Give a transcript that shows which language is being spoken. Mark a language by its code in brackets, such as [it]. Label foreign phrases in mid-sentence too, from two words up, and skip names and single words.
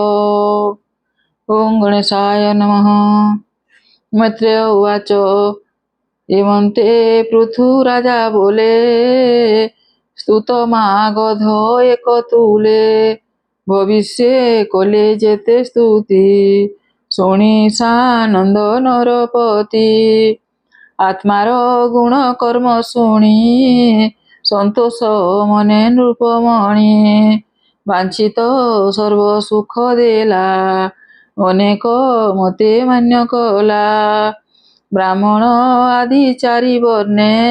[sa] ओम गणेशाय नमः। मैत्रेय उवाच [or] ଏବଂ ତେ ପୃଥୁରାଜା ବୋଲେ ସ୍ତୁତମାଗଧ ଏକତୁଲେ ଭବିଷ୍ୟେ କଲେ ଯେତେ ସ୍ତୁତି ଶୁଣି ସାନନ୍ଦ ନରପତି ଆତ୍ମାର ଗୁଣ କର୍ମ ଶୁଣି ସନ୍ତୋଷ ମନେ ନୃପମଣି ବାଞ୍ଛିତ ସର୍ବ ସୁଖ ଦେଲା ଅନେକ ମତେ ମାନ୍ୟ କଲା ବ୍ରାହ୍ମଣ ଆଦି ଚାରି ବର୍ଣ୍ଣେ